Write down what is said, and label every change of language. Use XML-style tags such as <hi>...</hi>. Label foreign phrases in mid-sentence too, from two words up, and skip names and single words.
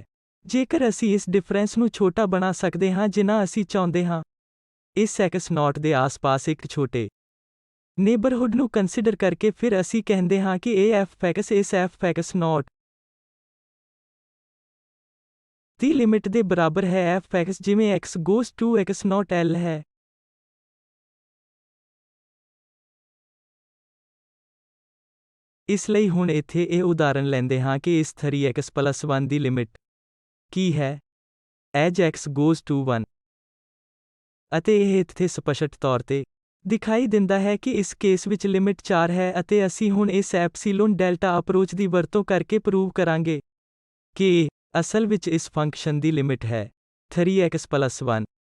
<pa>ਜੇਕਰ ਅਸੀਂ ਇਸ ਡਿਫਰੈਂਸ ਨੂੰ ਛੋਟਾ ਬਣਾ ਸਕਦੇ ਹਾਂ ਜਿੰਨਾ ਅਸੀਂ ਚਾਹੁੰਦੇ ਹਾਂ, ਇਸ x0 ਦੇ ਆਸ-ਪਾਸ ਇੱਕ ਛੋਟੇ ਨੇਬਰਹੁੱਡ ਨੂੰ ਕੰਸੀਡਰ ਕਰਕੇ, ਫਿਰ ਅਸੀਂ ਕਹਿੰਦੇ ਹਾਂ ਕਿ ਇਹ f(x) ਇਸ f(x0) ਦੀ ਲਿਮਿਟ ਦੇ ਬਰਾਬਰ ਹੈ f(x) ਜਿਵੇਂ</pa> <en>x goes to x0</en> <pa>L ਹੈ। ਇਸ ਲਈ ਹੁਣ ਇੱਥੇ ਇਹ ਉਦਾਹਰਨ ਲੈਂਦੇ ਹਾਂ ਕਿ ਇਸ 3x+1 ਦੀ ਲਿਮਿਟ ਕੀ ਹੈ</pa> <en>as x goes to 1।</en> <pa>ਅਤੇ ਇਹ ਇੱਥੇ ਸਪਸ਼ਟ ਤੌਰ ਤੇ ਦਿਖਾਈ ਦਿੰਦਾ ਹੈ ਕਿ ਇਸ ਕੇਸ ਵਿੱਚ ਲਿਮਿਟ 4 ਹੈ ਅਤੇ ਅਸੀਂ ਹੁਣ ਇਸ</pa> <en>epsilon delta approach</en> <pa>ਦੀ ਵਰਤੋਂ ਕਰਕੇ ਪ੍ਰੂਵ ਕਰਾਂਗੇ ਕਿ ਇਹ ਅਸਲ ਵਿੱਚ ਇਸ ਫੰਕਸ਼ਨ ਦੀ ਲਿਮਿਟ ਹੈ 3x+1।</pa>